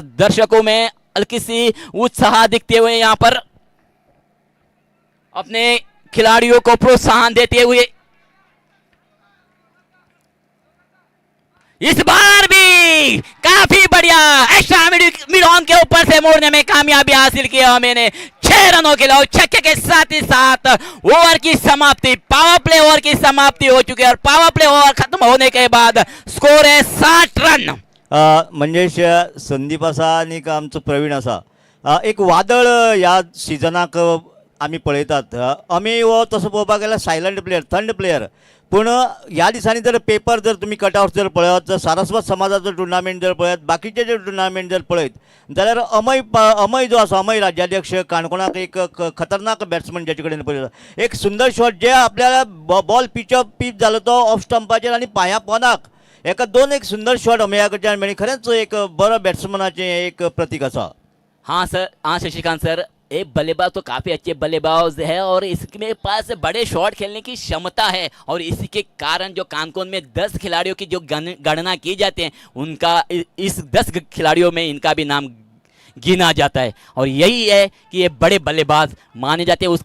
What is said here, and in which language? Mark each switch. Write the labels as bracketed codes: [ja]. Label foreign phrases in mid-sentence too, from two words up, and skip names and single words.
[hi] दर्शकों में हल्की सी उत्साह दिखते हुए यहां पर अपने खिलाड़ियों को प्रोत्साहन देते हुए इस बार भी काफी बढ़िया [en] extra mid on [hi] के ऊपर से मोड़ने में कामयाबी हासिल किया मैंने 6 रनों के लिए। छक्के के साथ ही साथ ओवर की समाप्ति, [en] power play over [hi] की समाप्ति हो चुकी है और [en] power play over [hi] खत्म होने के बाद स्कोर है 60 रन। [kok] म्हणजेच संदीप आसा आनीक आमचो प्रवीण आसा. एक वादळ ह्या सिजनाक आमी पळयतात. आमी हो तसो पळोवपाक गेल्यार [en] silent player, [kok] थंड प्लेयर. पूण ह्या दिसांनी जर पेपर जर तुमी कटआउट जर पळयत, जर सारस्वत समाजाचो टुर्नामेंट जर पळयत, बाकीचे जे टुर्नामेंट जर पळयत जाल्यार अमय जो आसा, अमय राज्याध्यक्ष काणकोणाक एक खतरनाक बॅट्समन जाचे कडेन पळयता. एक सुंदर शॉट जे आपल्याला बॉल पिच जालो तो ऑफ स्टंपाचेर आनी पांया पोंदाक एका दोन एक सुंदर शॉट अमया कडच्यान मेळ्ळी. खरेंच एक बरो बॅट्समनाचें एक प्रतीक आसा. [hi] हाँ सर, हाँ शशिकांत सर, ये बल्लेबाज तो काफ़ी अच्छे बल्लेबाज है और इसके पास बड़े शॉट खेलने की क्षमता है और इसी के कारण जो कानकोन में 10 खिलाड़ियों की जो गणना की जाती है उनका इस 10 खिलाड़ियों में इनका भी नाम गिना जाता है और यही है कि ये बड़े बल्लेबाज माने जाते हैं.